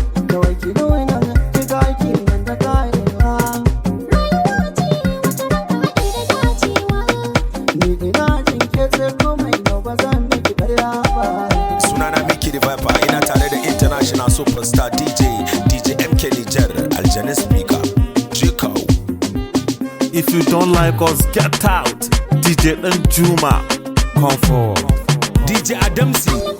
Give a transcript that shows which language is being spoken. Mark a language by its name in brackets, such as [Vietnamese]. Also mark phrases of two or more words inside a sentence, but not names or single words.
[Hausa] Kawai ki nuna, ki ga aiki nan da karewa. Ni ina jin ke ce komai yau ba zan miki karya ba. Sunana Mickey the Viper, ina tare da [English] international superstar [Hausa] D J, D J M K Niger, Aljanin speaker, Jiko. [English] If you don't like us, get out. D J Danjuma, come forward. D J Adamsi.